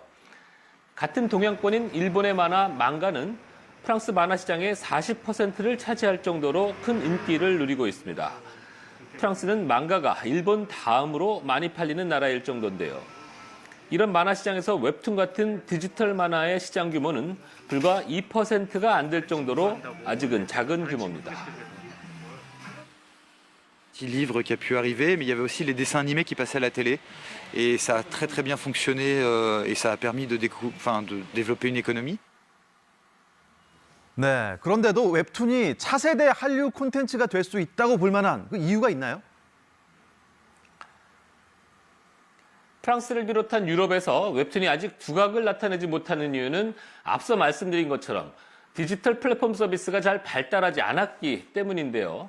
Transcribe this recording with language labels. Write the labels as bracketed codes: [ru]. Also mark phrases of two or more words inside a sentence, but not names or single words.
[ko] 같은 동양권인 일본의 만화, 망가는 프랑스 만화 시장의 40%를 차지할 정도로 큰 인기를 누리고 있습니다. 프랑스는 망가가 일본 다음으로 많이 팔리는 나라일 정도인데요. 이런 만화 시장에서 웹툰 같은 디지털 만화의 시장 규모는 불과 2%가 안 될 정도로 아직은 작은 규모입니다. [fr] Livre qui a pu arriver, mais il y avait aussi les dessins animés qui passaient à la télé. Et ça a très bien fonctionné et ça a permis de développer une économie. [ko] 네, 그런데도 웹툰이 차세대 한류 콘텐츠가 될 수 있다고 볼 만한 그 이유가 있나요? 프랑스를 비롯한 유럽에서 웹툰이 아직 두각을 나타내지 못하는 이유는 앞서 말씀드린 것처럼 디지털 플랫폼 서비스가 잘 발달하지 않았기 때문인데요.